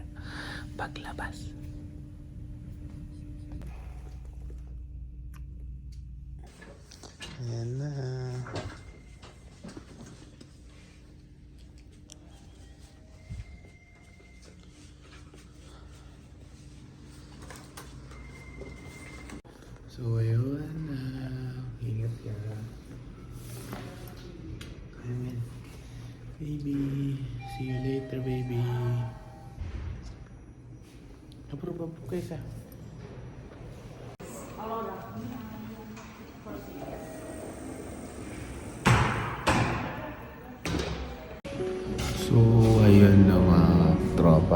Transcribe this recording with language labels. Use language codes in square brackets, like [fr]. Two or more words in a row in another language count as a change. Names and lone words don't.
[tl] Paglabas. Ayan na. So, ayun. Ingat ka. Amen. [en] Baby. See you later, baby. [tl] Approve kayo sa. So, ayun na mga tropa.